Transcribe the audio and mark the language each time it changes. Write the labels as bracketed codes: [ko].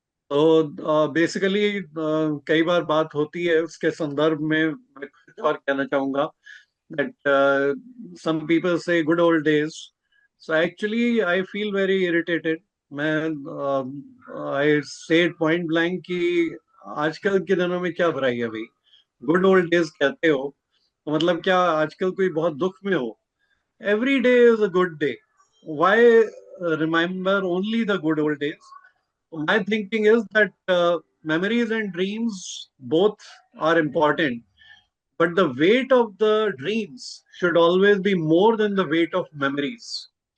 [hi] तो बेसिकली कई बार बात होती है, उसके संदर्भ में मैं कुछ और कहना चाहूंगा [en] that some people say good old days. So actually I feel very irritated. [hi] मैं [en] I said point blank [hi] कि आजकल के दिनों में क्या बुराई है भाई? गुड ओल्ड डेज कहते हो तो मतलब क्या आजकल कोई बहुत दुख में हो? [en] Every day is a good day. Why remember only the good old days? My thinking is that memories and dreams both are important, but the weight of the dreams should always be more than the weight of memories.